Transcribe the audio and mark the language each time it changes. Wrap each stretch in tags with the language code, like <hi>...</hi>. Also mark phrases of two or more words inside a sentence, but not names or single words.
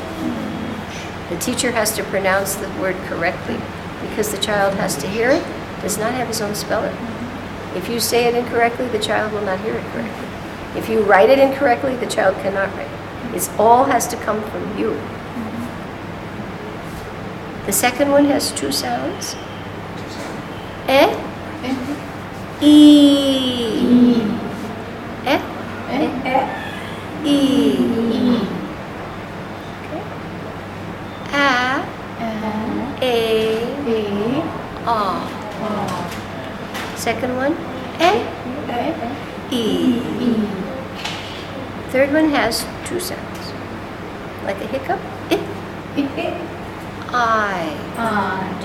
<en>The teacher has to pronounce the word correctly, because the child has to hear it, does not have his own speller. If you say it incorrectly, the child will not hear it correctly. If you write it incorrectly, the child cannot write it. It all has to come from you. The second one has 2 sounds. E, E. E. Okay. A, Second one, E. Third one has 2 sounds, like a hiccup. I.</en>